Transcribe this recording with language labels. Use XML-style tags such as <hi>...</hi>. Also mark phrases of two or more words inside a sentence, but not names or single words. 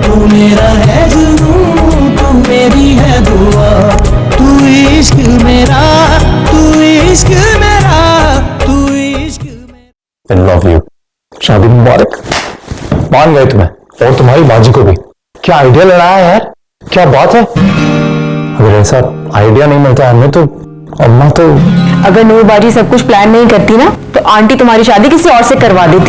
<hi>तू मेरा है जुनून, तू मेरी है दुआ, तू इश्क मेरा, तू इश्क मेरा, तू इश्क मेरा।</hi> <en>I love you।</en> <hi>शादी मुबारक। मान गए तुम्हें और तुम्हारी बाजी को भी। क्या आइडिया लड़ाया है यार, क्या बात है। अगर ऐसा आइडिया नहीं मिलता हमें तो अम्मा तो। अगर नूर बाजी सब कुछ प्लान नहीं करती ना तो आंटी तुम्हारी शादी किसी और से करवा देती।</hi>